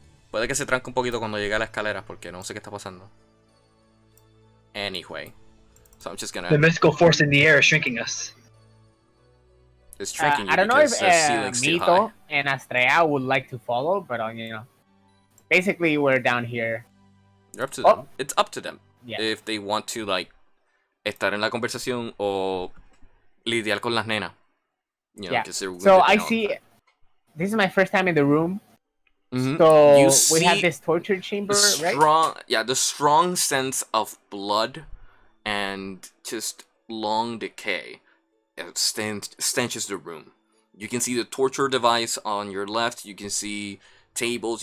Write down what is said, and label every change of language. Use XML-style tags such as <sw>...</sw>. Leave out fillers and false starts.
<es>Puede que se tranque un poquito cuando llegue a la escalera porque no sé qué está pasando.</es> <en>Anyway. So I'm just gonna... The mystical force in the air is shrinking us. It's shrinking you I don't know if because the ceiling's too high. Mito and Astrea would like to follow, but basically we're down here. You're up to them. It's up to them. Yeah. If they want to,</en> <es>estar en la conversación o lidiar con las nenas.</es> <en>Yeah. So I see. This is my first time in the room. Mm-hmm. So we have this torture chamber, right? Yeah, the strong sense of blood and just long decay stenches the room. You can see the torture device on your left. You can see tables.</en>